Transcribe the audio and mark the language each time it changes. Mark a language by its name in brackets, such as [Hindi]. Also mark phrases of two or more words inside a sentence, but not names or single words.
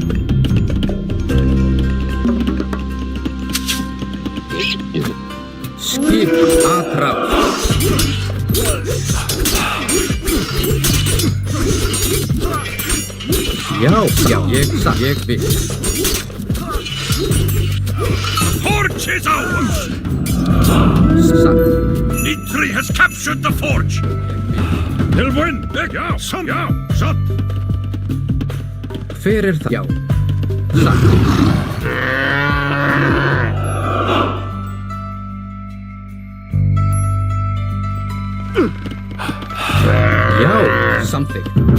[Icelandic] Skip aðráð. Já, já, ég satt. Ég vil. [English] Forge is ours! [Icelandic] Satt. [English] Eitri has captured the forge. [Icelandic] Tilbúinn. Já, satt. Hver það? Já. Satt. Já, samþykkt.